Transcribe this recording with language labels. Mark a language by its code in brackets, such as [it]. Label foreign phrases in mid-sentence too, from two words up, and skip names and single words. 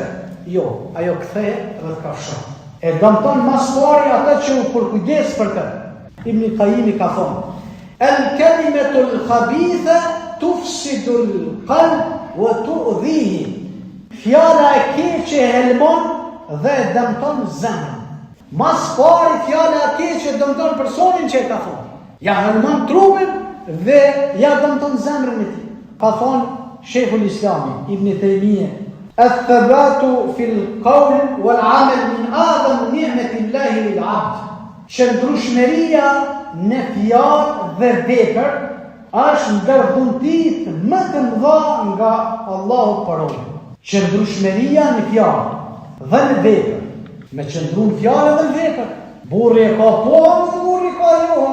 [sq] Jo, ajo kthehet dhe të kafshon. E dëmton mas pari ata që u përkujdes për të. Ibn Qayyim ka thonë, [ar] الكلمة الخبيثة تفسد القلب وتؤذيه. [sq] Fjala e keqe e helmon dhe e dëmton zemrën. Mas pari fjala e keqe dëmton personin që e ka thonë. Ja helmon trupin dhe ja dëmton zemrën e tij. Ka thonë [ar] Sheikhul Islami Ibn Taymiyah, "الثبات في القول والعمل من أعظم نعمة الله للعبد." [sq] Qëndrueshmëria në fjalë dhe vepër është ndër dhuntit më të mëdha nga Allahu për robën. Qëndrueshmëria në fjalë dhe në vepër. Me qëndru në fjalë dhe në vepër. Burri e ka pohën dhe burri ka johën.